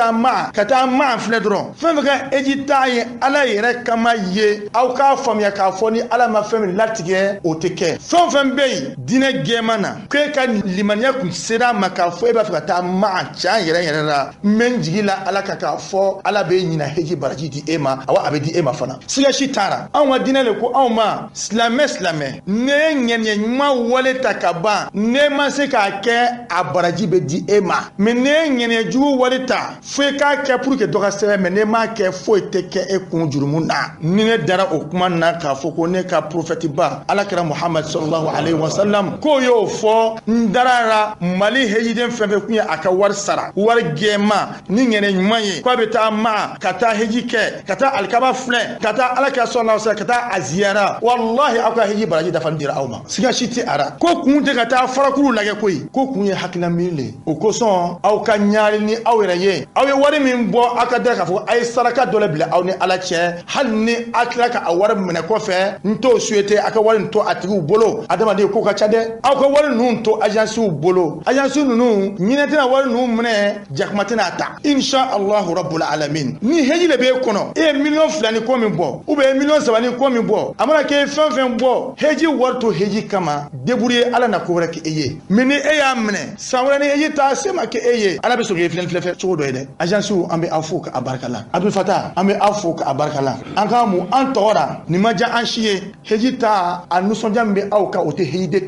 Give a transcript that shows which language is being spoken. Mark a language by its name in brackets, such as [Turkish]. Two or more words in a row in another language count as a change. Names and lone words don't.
[Bambara] taa ma filɛ dɔrɔn fɛn fɛn ka heji t'a ye ala yɛrɛ kama ye aw k'a faamuya k'a fɔ ni ala ma fɛn min latigɛ o tɛ kɛ fɛn fɛn bɛ yen diinɛ gɛɛman na k'e ka limaniya kun sera a ma k'a fɔ e b'a fɛ ka taa ma can yɛrɛ la mɛ jigi la ala ka k'a fɔ ala bɛ ɲina heji baraji di e ma awa a bɛ di e ma fana siga si taara anw ka diinɛ le ko anw ma silamɛ ne ye ŋɛniɲɛ ɲuman wale ta ka ban ne ma se k'a kɛ a baraji bɛ di e ma mais ne ye ŋɛniɲɛ jugu wale wari ta fo ka kɛ [French] pour que [Bambara] dɔ ka sɛbɛn mais ne m'a kɛ foyi tɛ kɛ e kun jurumu na ni ne dara o kuma na k'a fɔ ko ne ka prophète ba alakira Muhammad [Arabic] صلى الله عليه وسلم [Bambara] ko y'o fɔ n darara Mali hejiden fɛn fɛn kun ye a ka wari sara wari gɛma ni ŋɛnɛ ɲuman ye k'a bɛ taa ma ka taa heji kɛ ka taa alikaba filɛ ka taa alakira [Arabic] صلى الله عليه وسلم [Bambara] ka taa a ziyara wallahi aw ka heji baraji dafa dira aw ma siga si tɛ ara ko kun tɛ ka taa farakulu lagɛ koyi ko kun ye hakilina min le o kosɔn aw ka ɲaari ni aw yɛrɛ ye aw ye wari min bɔ aw ka da k'a fɔ a ye saraka dɔ la bila aw ni ala cɛ hali ni a tila ka a wari minɛ kɔfɛ n t'o souhaité a ka wari nin to a tigiw bolo adamaden ko ka ca dɛ aw ka wari ninnu to agences bolo agences ninnu ɲinɛ tɛna wari ninnu minɛ jakuma tɛna ta [Arabic] إن شاء الله رب العالمين [Bambara] ni heji le b'e kɔnɔ e ye miliyɔn 2 ni kɔ min bɔ [French] ou bien [Bambara] miliyɔn 3 ni kɔ min bɔ a mana kɛ fɛn fɛn bɔ heji wari to heji kama débrouiller ala na ko wɛrɛ kɛ e ye mais ni e y'a minɛ san wɛrɛ ni heji ta se ma kɛ e ye ala bɛ sɔn k'e filɛ cogo dɔ ye dɛ agences an bɛ aw fo ka barika la Abdul Fatah an bɛ aw fo ka barika la an ka mu an tɔgɔra ni ma diya an si ye heji ta a nisɔndiya min bɛ aw ka o tɛ hejiden